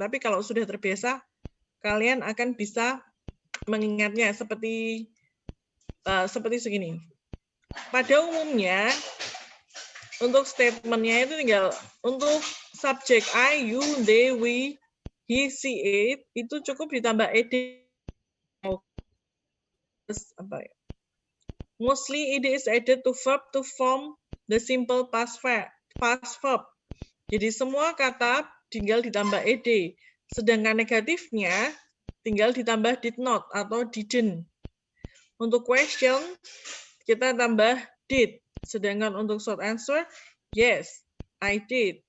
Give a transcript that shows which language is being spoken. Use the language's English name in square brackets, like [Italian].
[Indonesian] Tapi kalau sudah terbiasa, kalian akan bisa mengingatnya seperti segini. Pada umumnya untuk statementnya itu tinggal untuk subjek I, you, they, we, he, she, it itu cukup ditambah ed. [English] Mostly ed is added to verb to form the simple past verb. [Indonesian] Jadi semua kata tinggal ditambah ed. Sedangkan negatifnya tinggal ditambah did not atau didn't. Untuk question kita tambah did. Sedangkan untuk short answer, [English] yes, I did.